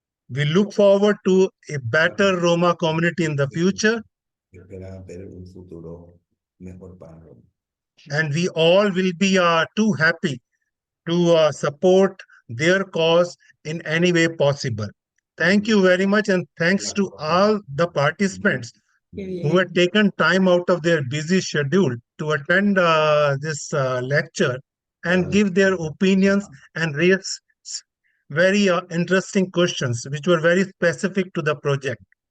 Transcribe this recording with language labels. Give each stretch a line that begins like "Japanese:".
English: We look forward to a better Roma community in the future,
Spanish: Espera ver un futuro mejor para Roma.
English: and we all will be too happy to support their cause in any way possible. Thank you very much, and thanks to all the participants who had taken time out of their busy schedule to attend this lecture and give their opinions and raise very interesting questions, which were very specific to the project.